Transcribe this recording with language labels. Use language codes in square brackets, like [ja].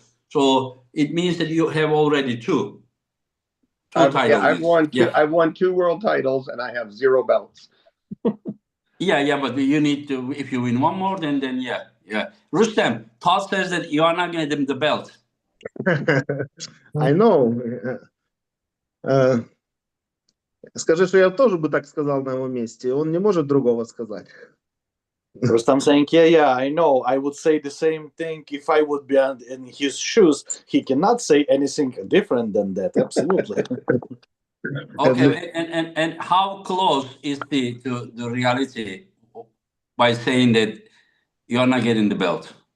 [en] So it means that you have already two titles. Yeah, I've won 2 world titles, and I have 0 belts. Yeah, but you need to. If you win one more, then yeah. Rustam, Todd says that you are not going to give him the belt. I know. [ru] Скажи, что я тоже бы так сказал на его месте. Он не может другого сказать. [en] Rustam saying, yeah, I know. I would say the same thing if I would be in his shoes. He cannot say anything different than that. Absolutely. Okay, and how close is to the reality by saying that you're not getting the belt?